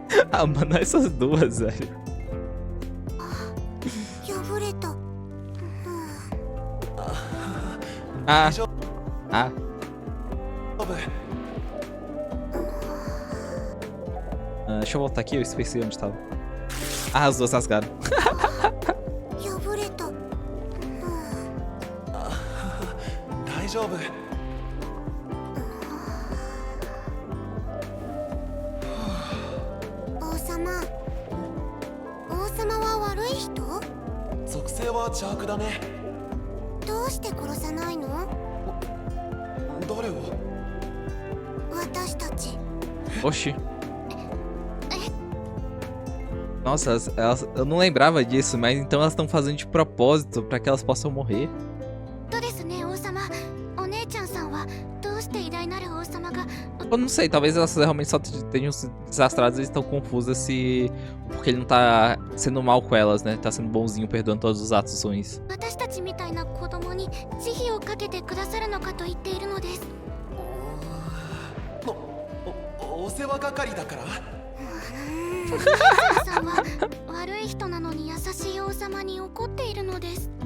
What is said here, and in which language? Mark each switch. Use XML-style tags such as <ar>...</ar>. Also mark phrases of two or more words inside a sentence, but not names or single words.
<pt>Ah, mano, essas duas, velho.</pt> <ja>破れた Ah, 大丈 ah. 夫</ja> <pt>Deixa eu voltar aqui, eu esqueci onde tava. Ah, as duas rasgaram.</pt> <ja>破れた大丈夫王様王様は悪い人属性は邪悪だねどうして殺さないの誰を私たち</ja> <pt>Oxi. Nossa, eu não lembrava disso, mas então elas estão fazendo de propósito pra que elas possam morrer.</pt> <ja>とですね王様お姉ちゃんさんはどうして偉大なる王様が</ja> <pt>Eu não sei, talvez elas realmente só tenham se desastrado e estão confusas se. Porque ele não tá sendo mal com elas, né? Tá sendo bonzinho, perdoando todos os atos ruins.</pt> <ja>私たちみたいな子供に慈悲をかけてくださるのかと言っているのですお世話係だからお姉ちゃんさんは悪い人なのに優しい王様に怒っているのです</ja>